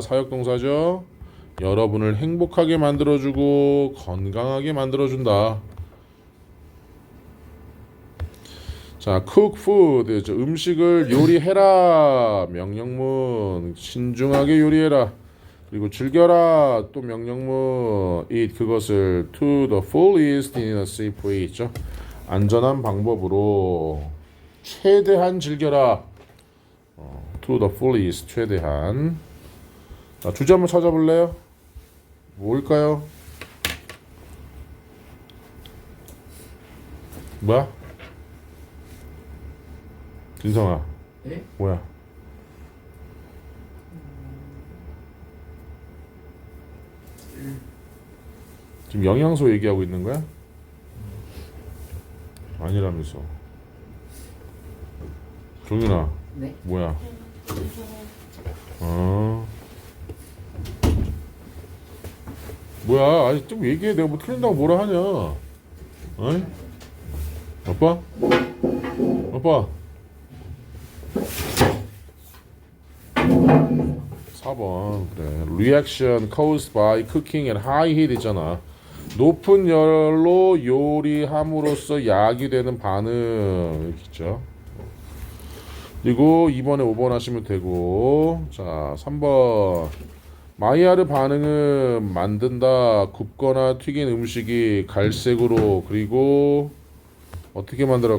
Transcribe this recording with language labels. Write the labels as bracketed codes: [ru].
[ko] 사역동사죠. 여러분을 행복하게 만들어주고 건강하게 만들어준다. 자, [en] cook food [ko] 음식을 요리해라. 명령문 신중하게 요리해라. 그리고 즐겨라. 또 명령문 [en] eat [ko] 그것을 [en] to the fullest in a safe way [ko] 있죠. 안전한 방법으로 최대한 즐겨라. [en] to the fullest [ko] 최대한. 자, 주제 한번 찾아볼래요? 뭘까요? 뭐야? 진성아. 네? 뭐야? 지금 영양소 얘기하고 있는 거야? 아니라면서. 종윤아. 네? 뭐야? 뭐야? 아니 좀 얘기해. 내가 뭐 틀린다고 뭐라 하냐? 어이? 아빠? 4번 그래. [en] Reaction caused by cooking at high heat [ko] 있잖아. 높은 열로 요리함으로써 야기되는 반응 이렇게 있죠. 그리고 2번에 5번 하시면 되고. 자, 3번 마이야르 반응은 만든다. 굽거나 튀긴 음식이 갈색으로 그리고 어떻게 만들어?